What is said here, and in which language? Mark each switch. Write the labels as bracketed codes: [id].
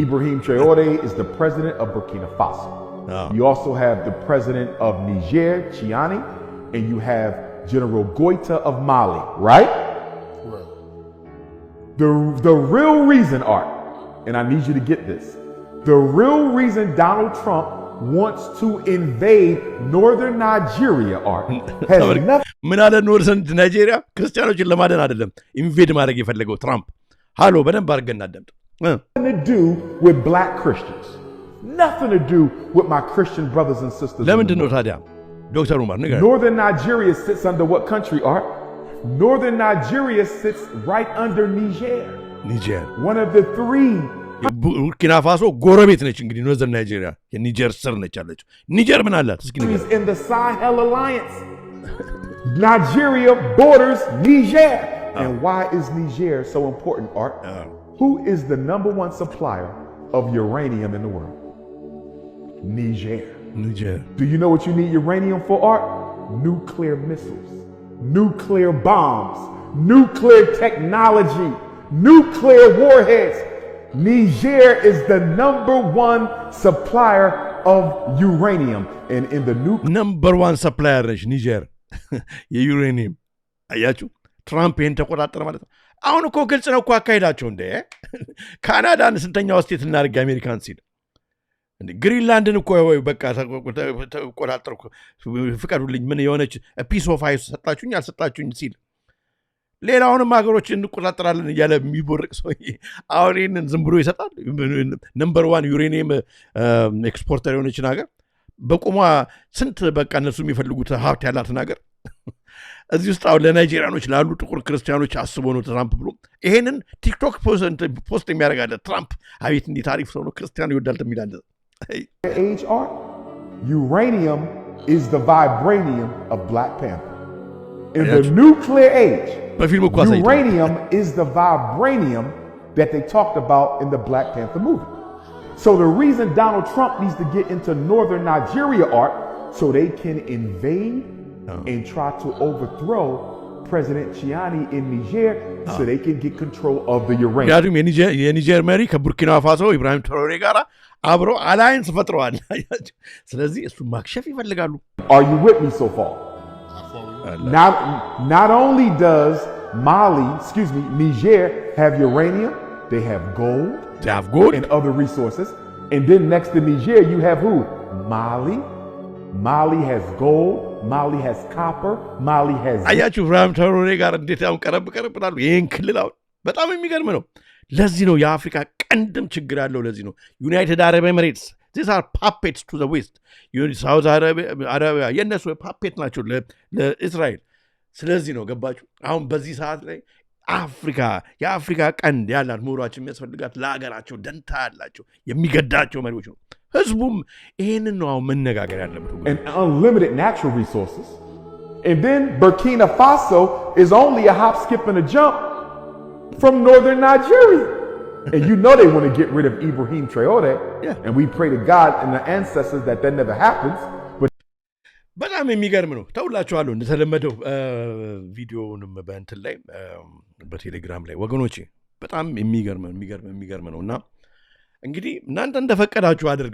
[en] Ibrahim Traoré is the president of Burkina Faso. You also have the president of Niger, Chiani, and you have General Goita of Mali, right? The real reason, Art, and I need you to get this, the real reason Donald Trump wants to invade northern Nigeria, Art, has nothing [am] ምን አለ ኖርዘርን ናይጄሪያ ክርስቲያኖችን ለማደን አይደለም ኢንቬድ ማድረግ የፈለገው ትራምፕ ሃሎ በደንብ አድርገን እናደምጥ [en] to do with black Christians. Nothing to do with my Christian brothers and sisters. [am] ለምንድን ነው ታዲያ ዶክተር ኡማር ንገረን [en] Northern Nigeria sits under what country, Art? Northern Nigeria sits right under Niger. Niger. One of the three. [am] ቡርኪና ፋሶ ጎረቤት ነች እንግዲህ ኖርዘርን ናይጄሪያ የኒጀር ስር ነች ያለችው ኒጀር ምን አላት እስኪ ንገረን [en] in the Sahel Alliance. Nigeria borders Niger. And why is Niger so important, Art? Who is the number one supplier of uranium in the world? Niger. Do you know what you need uranium for, Art? Nuclear missiles, nuclear bombs, nuclear technology, nuclear warheads. Niger is the number one supplier of uranium. And in the number one supplier [am] ነች ኒጀር የዩሬኒየም አያችሁ ትራምፕ ይሄን ተቆጣጠረ ማለት ነው አሁን እኮ ግልጽ ነው እኮ አካሄዳቸው እንደ ካናዳን ስንተኛው ስቴት እናድርግ አሜሪካን ሲል እንደ ግሪንላንድን እኮ በቃ ተቆጣጠርኩ ፍቀዱልኝ ምን የሆነች ፒስ ኦፍ አይስ ሰጣችሁኝ አልሰጣችሁኝ ሲል ሌላውንም ሀገሮች እንቆጣጠራለን እያለ የሚቦርቅ ሰው አሁን ይሄንን ዝም ብሎ ይሰጣል ነምበር 1 ዩሬኒየም ኤክስፖርተር የሆነችን ሀገር በቆሟ ስንት በቃ እነሱ የሚፈልጉት ሀብት ያላትን ሀገር እዚህ ውስጥ አሁን ለናይጄሪያኖች ላሉ ጥቁር ክርስቲያኖች አስቦ ነው ትራምፕ ብሎ ይሄንን ቲክቶክ ፖስት የሚያደርጋለ ትራምፕ አቤት እንዴት አሪፍ ሰው ነው ክርስቲያን ይወዳል የሚላል [en] age art uranium is the vibranium of Black Panther in the nuclear age uranium is the vibranium that they talked about in the Black Panther movie. So the reason Donald Trump needs to get into northern Nigeria, Art, so they can invade and try to overthrow President Chiani in Niger so they can get control of the uranium. [am] ያዱም የኒጀር መሪ ከቡርኪና ፋሶ ኢብራሂም ትራኦሬ ጋር አብሮ አላይንስ ፈጥረዋል ስለዚህ እሱ ማክሸፍ ይፈልጋሉ [en] Are you with me so far? Not only does Niger have uranium, they have gold. They have gold and other resources. And then next to Niger, you have who? Mali. Mali has gold. Mali has copper. Mali has. [am] አያችሁ ኢብራሂም ትራኦሬ ጋር እንዴት አሁን ቀረብ ብላሉ ይሄን ክልል አሁን በጣም የሚገርም ነው ለዚህ ነው የአፍሪካ ቀንድም ችግር ያለው ለዚህ ነው ዩናይትድ አረብ ኤሚሬትስ [en] these are puppets to the west [am] ሳውዝ አረቢያ የነሱ ፓፔት ናቸው ለእስራኤል ስለዚህ ነው ገባችሁ አሁን በዚህ ሰዓት ላይ የአፍሪካ ቀንድ ያላት ምሁራችን የሚያስፈልጋት ለሀገራቸው ደንታ ያላቸው የሚገዳቸው መሪዎች ነው ህዝቡም ይሄንን ነው አሁን መነጋገር ያለበት [en] and unlimited natural resources and then Burkina Faso is only a hop skip and a jump from northern Nigeria and you know they want to get rid of Ibrahim Traoré and we pray to God and the ancestors that never happens [am] በጣም የሚገርም ነው ተውላችኋለሁ እንደተለመደው ቪዲዮውንም በእንትን ላይ በቴሌግራም ላይ ወገኖቼ በጣም የሚገርም ነውና እንግዲህ እናንተ እንደፈቀዳችሁ